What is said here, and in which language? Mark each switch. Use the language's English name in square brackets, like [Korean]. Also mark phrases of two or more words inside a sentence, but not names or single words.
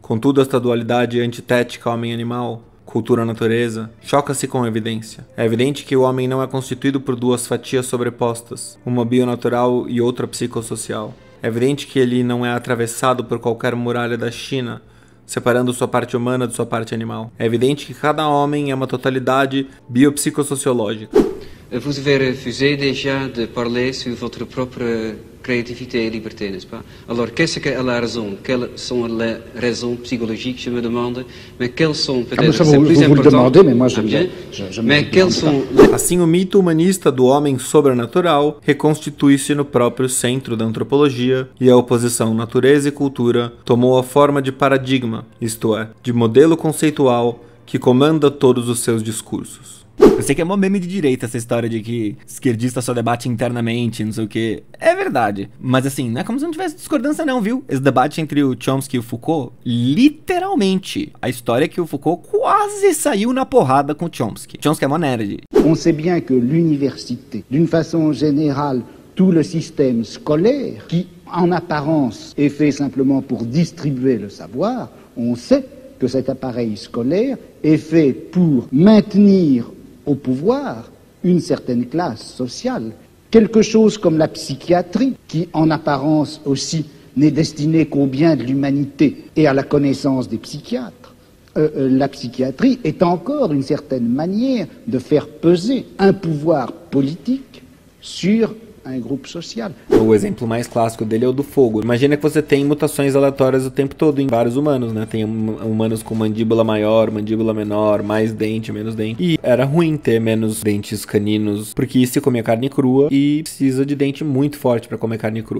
[Portuguese] Contudo, esta dualidade antitética homem-animal, cultura-natureza, choca-se com a evidência. É evidente que o homem não é constituído por duas fatias sobrepostas, uma bionatural e outra psicossocial. É evidente que ele não é atravessado por qualquer muralha da China, separando sua parte humana de sua parte animal. É evidente que cada homem é uma totalidade biopsicossociológica. [French] Vous avez refusé déjà de parler sur votre propre créativité et liberté, n'est-ce pas? Alors, qu'est-ce qu'elle a raison? Quelles sont les raisons psychologiques, je me demande? Mais quelles sont peut-être c'est plus important? Mais quelles sont... [Portuguese] Assim, o mito humanista do homem sobrenatural reconstitui-se no próprio centro da antropologia e a oposição natureza e cultura tomou a forma de paradigma, isto é, de modelo conceitual que comanda todos os seus discursos. Eu sei que é mó meme de direita essa história de que esquerdista só debate internamente, não sei o que. É verdade. Mas assim, não é como se não tivesse discordância não, viu? Esse debate entre o Chomsky e o Foucault, literalmente, a história é que o Foucault quase saiu na porrada com o Chomsky. Chomsky é mó nerd. [French] On sait bien que l'université, d'une façon générale, tout le système scolaire, qui en apparence est fait simplement pour distribuer le savoir, on sait que cet appareil scolaire est fait pour maintenir au pouvoir une certaine classe sociale. Quelque chose comme la psychiatrie, qui en apparence aussi n'est destinée qu'au bien de l'humanité et à la connaissance des psychiatres. La psychiatrie est encore une certaine manière de faire peser un pouvoir politique sur [Portuguese] um grupo social. O exemplo mais clássico dele é o do fogo. Imagina que você tem mutações aleatórias o tempo todo em vários humanos, né? Tem humanos com mandíbula maior, mandíbula menor, mais dente, menos dente. E era ruim ter menos dentes caninos, porque se comia carne crua e precisa de dente muito forte para comer carne crua.